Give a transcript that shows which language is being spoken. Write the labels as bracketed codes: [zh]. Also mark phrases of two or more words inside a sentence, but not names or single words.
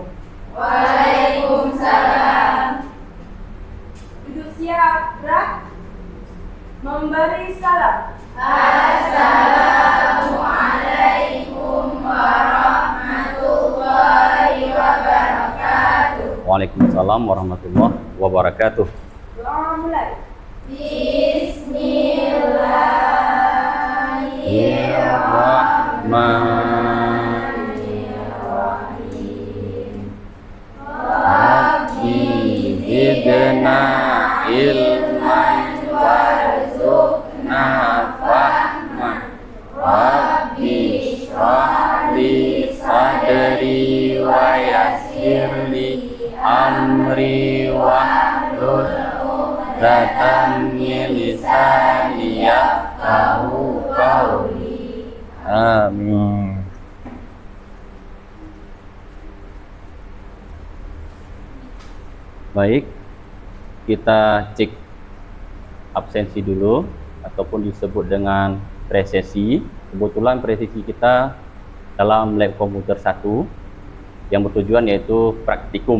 [id] Waalaikumsalam. Duduk siap, gerak. Memberi salam. [ar] السلام عليكم ورحمة الله وبركاته. وعليكم السلام ورحمة الله وبركاته. [id] Doa mulai. [ar] بسم الله الرحمن الرحيم. رب زدنا علما وارزقنا فهما. رب اشرح لي صدري ويسر لي أمري واحلل عقدة من لساني يفقهوا قولي. [id] Amin. Baik, kita cek absensi dulu ataupun disebut dengan presesi. Kebetulan presesi kita dalam lab komputer 1 yang bertujuan yaitu praktikum.